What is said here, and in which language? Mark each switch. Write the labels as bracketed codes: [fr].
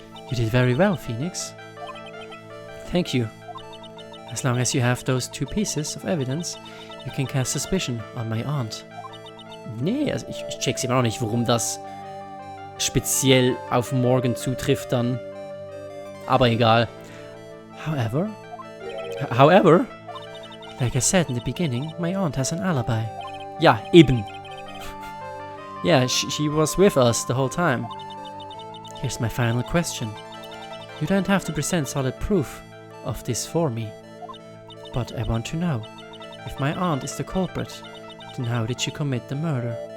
[en] You did very well, Phoenix. Thank you. As long as you have those 2 pieces of evidence, you can cast suspicion on my aunt. [de] Nee, also ich check's immer noch nicht, warum das speziell auf Morgan zutrifft dann. Aber egal. [en] However, like I said in the beginning, my aunt has an alibi. [de] Ja, eben. [en] Yeah, she was with us the whole time. Here's my final question. You don't have to present solid proof of this for me. But I want to know, if my aunt is the culprit, then how did she commit the murder?